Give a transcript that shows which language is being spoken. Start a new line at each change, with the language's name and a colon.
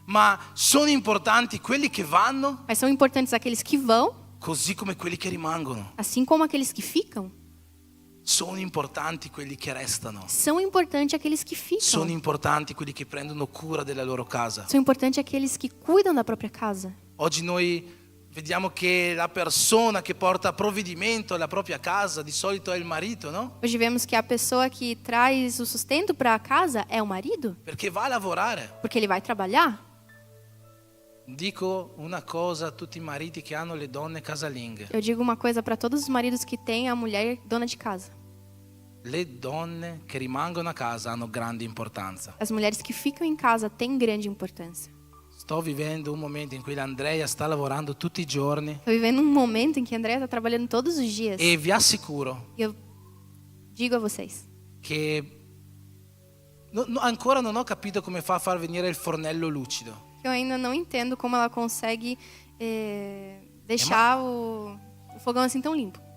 Italian: Ma sono importanti quelli che vanno,
Portuguese: Mas são importantes aqueles que vão,
Italian: così come quelli che rimangono.
Portuguese: assim como aqueles que ficam.
Italian: Sono importanti quelli che restano.
Portuguese: São importantes aqueles que ficam.
Italian: Sono importanti quelli che prendono cura della loro casa.
Portuguese: São importantes aqueles que cuidam da própria casa.
Italian: Oggi noi Vediamo che la persona che porta provvedimento alla propria casa di solito è il marito, no?
Portuguese: Hoje vemos que a pessoa que traz o sustento para a casa é o marido,
Italian: Perché va a lavorare.
Portuguese: porque ele vai trabalhar.
Italian: Dico una cosa a tutti i mariti che hanno le donne casalinghe.
Portuguese: Eu digo uma coisa para todos os maridos que têm a mulher dona de casa.
Italian: Le donne che rimangono a casa hanno grande importanza.
Portuguese: As mulheres que ficam em casa têm grande importância.
Italian: Sto vivendo un momento in cui Andrea sta lavorando tutti i giorni
Portuguese: Estou vivendo um momento em que a Andrea está trabalhando todos os dias.
Italian: e vi assicuro
Portuguese: E eu digo a vocês,
Italian: che ancora non ho capito come fa a far venire il fornello lucido.
Portuguese: que eu ainda não entendo como ela consegue deixar o fogão assim tão limpo.